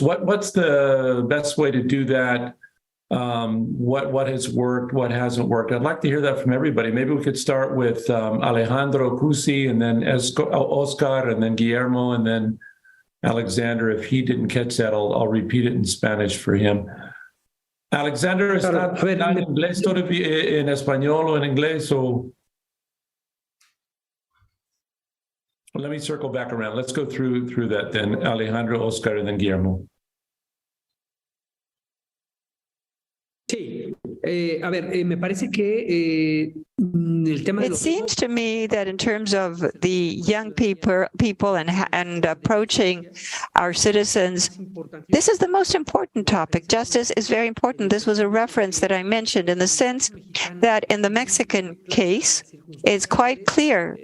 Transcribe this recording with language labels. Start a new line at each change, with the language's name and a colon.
English: What's the best way to do that? What has worked, what hasn't worked? I'd like to hear that from everybody. Maybe we could start with Alejandro Cusi, and then Oscar, and then Guillermo, and then Alexander. If he didn't catch that, I'll repeat it in Spanish for him.
Spanish: Alexander, ¿está en inglés todavía, en español o en inglés? O...
English: Well, let me circle back around. Let's go through that then. Alejandro, Oscar, and then Guillermo.
Spanish: Sí, a ver, me parece que el tema de
English: It seems to me that in terms of the young people and approaching our citizens, this is the most important topic. Justice is very important. This was a reference that I mentioned in the sense that in the Mexican case, it's quite clear.